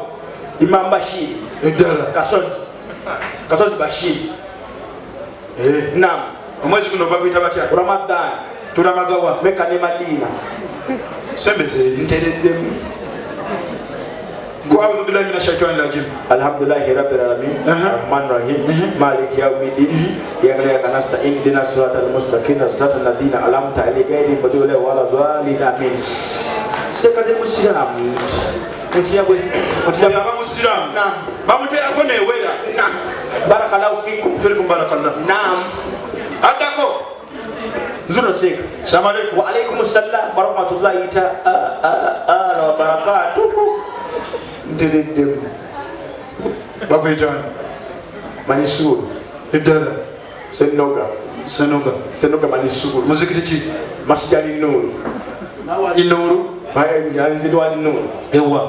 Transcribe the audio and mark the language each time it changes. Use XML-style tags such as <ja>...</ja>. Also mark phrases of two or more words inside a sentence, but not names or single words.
<lg>imam bashir eddala kasozi bashir naam omwezi guno baguyita batya ramadan tulamagawa meka ne madina sembe zeeri ntereddemu</lg> <ar>أعوذ بالله من الشيطان الرجيم الحمد لله رب العالمين الرحمن الرحيم مالك يوم الدين إياك نستعين اهدنا الصراط المستقيم صراط الذين أنعمت عليهم غير المغضوب عليهم ولا الضالين آمين</ar> <lg>sekaze musiramu abamusiramu bamuteerako newera</lg> <ar>بارك الله فيكم barakallah naam</ar> <lg>addako nzuno seka</lg> <ar>السلام عليكم وعليكم السلام ورحمة الله تعالى وبركاته ntereddemu</ar> <lg>bakwitana manisuru eddala senoga manisuru muzikiti ki masjid Enduulu Enduulu nzitwali Enduulu ewa</lg>